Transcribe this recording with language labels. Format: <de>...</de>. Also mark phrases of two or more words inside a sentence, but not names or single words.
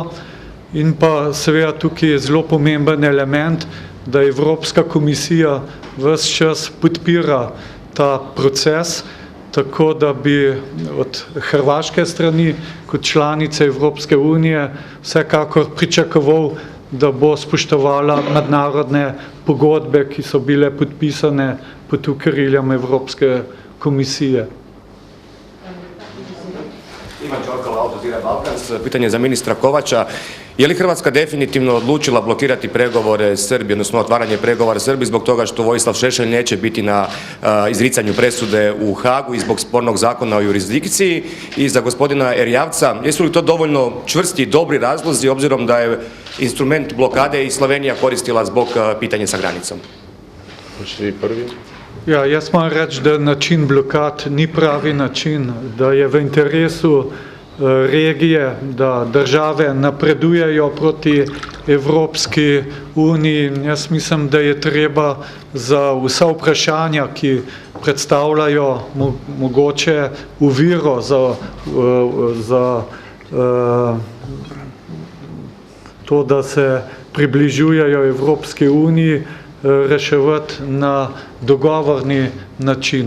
<sl>In pa seveda tukaj je zelo pomemben element, da Evropska komisija ves čas podpira ta proces, tako da bi od hrvaške strani kot članice Evropske unije vsekakor pričakoval, da bo spoštovala mednarodne pogodbe, ki so bile podpisane pod okriljem Evropske komisije.</sl> <hr>Ivan Čorkala, Al Jazeera Balkans. Pitanje za ministra Kovača. Je li Hrvatska definitivno odlučila blokirati pregovore Srbije, odnosno otvaranje pregovora Srbiji zbog toga što Vojislav Šešelj neće biti na izricanju presude u Hagu i zbog spornog zakona o jurisdikciji? I za gospodina Erjavca, jesu li to dovoljno čvrsti i dobri razlozi obzirom da je instrument blokade i Slovenija koristila zbog pitanja sa granicom? Hoćete vi prvi?</hr> <sl>Ja, jaz moram reči, da način blokad ni pravi način, da je v interesu regije, da države napredujejo proti Evropski uniji. Jaz mislim, da je treba za vsa vprašanja, ki predstavljajo mogoče oviro za to, da se približujejo Evropski uniji, reševati na dogovorni način.</sl>